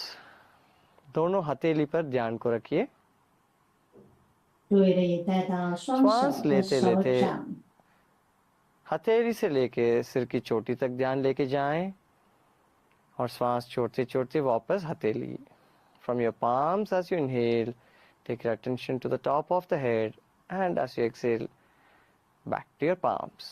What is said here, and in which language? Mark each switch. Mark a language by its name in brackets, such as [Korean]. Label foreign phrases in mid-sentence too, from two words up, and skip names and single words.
[Hindi] दोनों हथेली पर ध्यान को रखिए. [Chinese] 注意力带到双手 [Hindi] श्वास [Chinese] 的 [Hindi] लेते [Chinese] 手 [Hindi] लेते [Chinese] 掌， [Hindi] हथेली से लेके सिर की चोटी तक ध्यान लेके जाएं और श्वास छोड़ते छोड़ते वापस हथेली. [English] From your palms as you inhale, take your attention to the top of the head, and as you exhale, back to your palms.